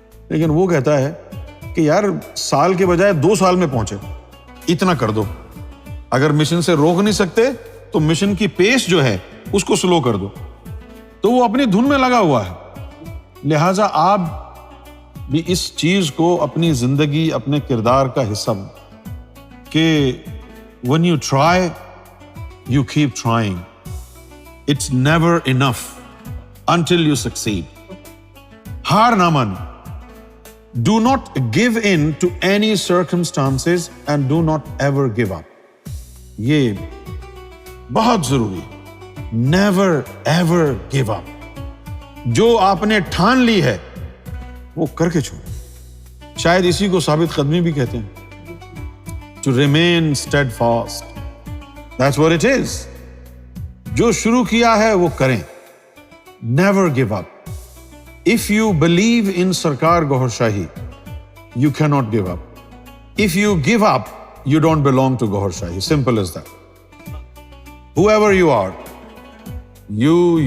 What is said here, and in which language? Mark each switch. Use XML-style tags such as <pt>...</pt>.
<ur>لیکن وہ کہتا ہے کہ یار سال کے بجائے 2 سال میں پہنچے، اتنا کر دو۔ اگر مشن سے روک نہیں سکتے تو مشن کی پیس جو ہے اس کو سلو کر دو۔ تو وہ اپنی دھن میں لگا ہوا ہے۔ لہٰذا آپ بھی اس چیز کو اپنی زندگی، اپنے کردار کا حصہ بنائیں کہ</ur> <en>when you try, you keep trying. It's never enough until you succeed.</en> <ur>ہار نہ مانو۔</ur> <en>Do not give in to any circumstances and do not ever give up.</en> <ur>یہ بہت ضروری ہے۔</ur> <en>Never ever give up.</en> <ur>جو آپ نے ٹھان لی ہے وہ کر کے چھوڑو۔ شاید اسی کو ثابت قدمی بھی کہتے ہیں۔</ur> <en>To remain steadfast. That's what it is.</en> <ur>جو شروع کیا ہے وہ کریں۔</ur> <en>Never give up. If you believe in Sarkar Gohar Shahi, you cannot give up. If you give up, you don't belong to Gohar Shahi. Simple as that. whoever you are, you.</en>